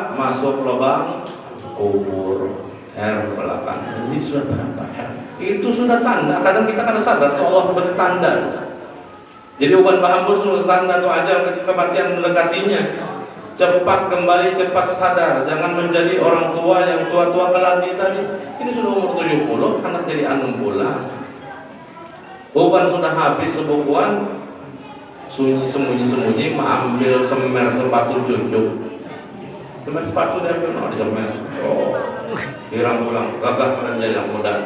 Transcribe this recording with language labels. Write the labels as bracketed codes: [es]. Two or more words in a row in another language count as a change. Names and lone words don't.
[id] Masuk lubang kubur belakangnya. Ini sudah berapa Itu sudah tanda. Kadang kita kada sadar tuh Allah beri tanda. [bjn] Jadi uban bahambur itu tanda tuh aja kematian mendekatinya. [id] Cepat kembali, cepat sadar. Jangan menjadi orang tua yang tua-tua keladi tadi. Ini sudah umur 70, anak jadi anum pula. Uban sudah habis sebukuan, sembunyi-sembunyi mengambil semer sepatu cucu. [bjn] Semer sepatu dia ambil, disemer. Hirang pulang, gagah pada jadi anak muda.